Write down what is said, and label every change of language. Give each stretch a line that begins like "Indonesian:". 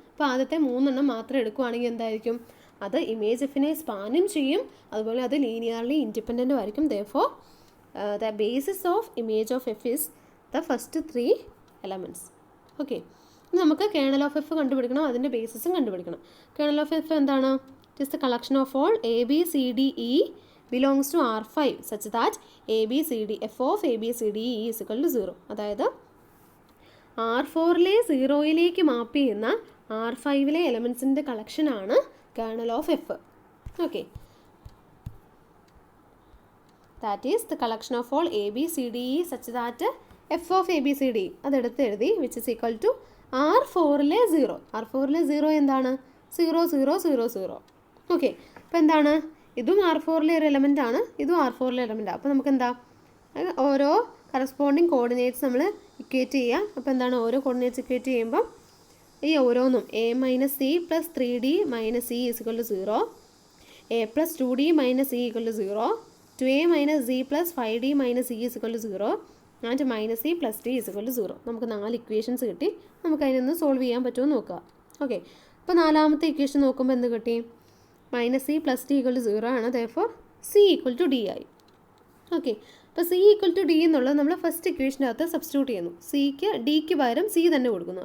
Malayalam: അപ്പോൾ ആദ്യത്തെ 3 എണ്ണം മാത്രം എടുക്കുകയാണെങ്കിൽ എന്തായിരിക്കും? അത് ഇമേജ് എഫിനെ സ്പാനും ചെയ്യും, അതുപോലെ അത് ലീനിയർലി ഇൻഡിപെൻഡൻറ്റും ആയിരിക്കും.
English: Therefore the basis of image of F is the first 3 elements.
Malayalam: Okay, നമുക്ക് കേർണൽ ഓഫ് എഫ് കണ്ടുപിടിക്കണം, അതിൻ്റെ ബേസിസും കണ്ടുപിടിക്കണം. കേർണൽ ഓഫ് എഫ് എന്താണ്?
English: It is the collection of all ABCDE belongs to R5 such that f of ABCDE is equal to 0.
Malayalam: അതായത് R4ലെ 0യിലേക്ക് മാപ്പ് ചെയ്യുന്ന R5ലെ എലമെൻസിൻ്റെ കളക്ഷനാണ് kernel of F.
English: okay, that is the collection of all ABCDE such that f of ABCDE
Malayalam: അതെടുത്ത് എഴുതി
English: Which is equal to R4ലെ 0.
Malayalam: R4ലെ 0 എന്താണ്? 0 0 0 0. Okay, അപ്പോൾ എന്താണ്? ഇതും R4ലെ ഒരു എലമെൻ്റ് ആണ്, ഇതും R4ലെ എലമെൻ്റ് ആണ്. അപ്പോൾ നമുക്ക് എന്താ? ഓരോ കറസ്പോണ്ടിങ് കോർഡിനേറ്റ്സ് നമ്മൾ ഇക്വേറ്റ് ചെയ്യുക. അപ്പോൾ എന്താണ്? ഓരോ കോർഡിനേറ്റ്സ് ഇക്വേറ്റ് ചെയ്യുമ്പം ഈ ഓരോന്നും A - C + 3D - E = 0, A + 2D - E = 0, 2A - Z + 5D - E = 0 and -C + D = 0. നമുക്ക് 4 ഇക്വേഷൻസ് കിട്ടി. നമുക്ക് അതിനൊന്ന് സോൾവ് ചെയ്യാൻ പറ്റുമോ നോക്കുക. ഓക്കെ, അപ്പോൾ 4ാമത്തെ ഇക്വേഷൻ നോക്കുമ്പോൾ എന്ത് കിട്ടി? -C + D = 0 ആണ്. ദെയർഫോർ C = D ആയി. ഓക്കെ, അപ്പോൾ C = D എന്നുള്ളത് നമ്മൾ ഫസ്റ്റ് ഇക്വേഷൻ്റെ അകത്ത് സബ്സ്റ്റിറ്റ്യൂട്ട് ചെയ്യുന്നു. Dക്ക് പകരം C തന്നെ കൊടുക്കുന്നു.